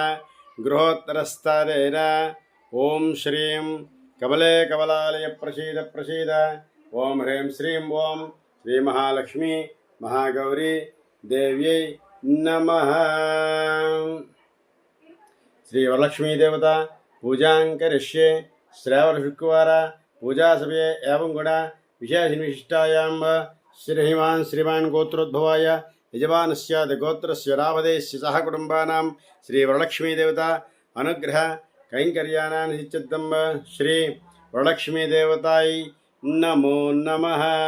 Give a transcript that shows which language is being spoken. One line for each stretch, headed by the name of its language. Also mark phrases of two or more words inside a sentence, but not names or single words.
Sanskrit: గృహోత్తరస్థానేన ఓం శ్రీం కమలే కమలాలయ ప్రసీద ప్రసీద. ఓం హ్రీం శ్రీం ఓం శ్రీ మహాలక్ష్మి మహాగౌరీ దేవ్యై నమః. శ్రీ వరలక్ష్మీదేవత పూజాం కరిష్యే. శ్రావణ శుక్రవార పూజా సమये एवं गुण विशेष विशिष्टायां श्रीमान् गोत्रोद्भवाय यजमानस्य गोत्रस्य रामदेस्य सह कुटुम्बानां श्री वरलक्ष्मीदेवता अनुग्रह कैंकर्याणां सिद्ध्यर्थं श्री वरलक्ष्मीदेवताय नमो नमः.